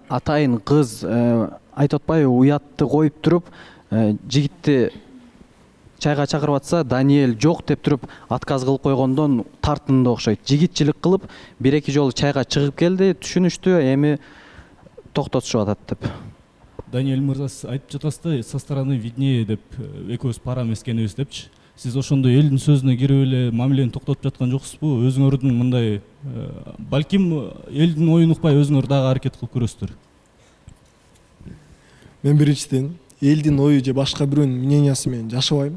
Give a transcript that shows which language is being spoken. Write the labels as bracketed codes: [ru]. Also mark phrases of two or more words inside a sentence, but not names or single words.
[ky] Атайын кыз айтып атпайбы, уятты коюп туруп, жигитти чайга чакырып атса, Даниэль жок деп туруп отказ кылып койгондон тартынды окшойт. Жигитчилик кылып, бир-эки жолу чайга чыгып келди, түшүнүштү, эми токтотушуп атат деп. Даниэль мырза айтып жатасыз да, [ru] со стороны виднее [ky] деп, экөөбүз пара эмес экенибиз депчи. Сиз ошондой элдин сөзүнө кирип эле мамилени токтотуп жаткан жоксузбу? Өзүңөрдүн мындай балким элдин оюн укпай өзүңөр дагы аракет кылып көрөсүздөр. мен биринчиден элдин ою же башка бирөөнүн мнениясы менен жашабайм.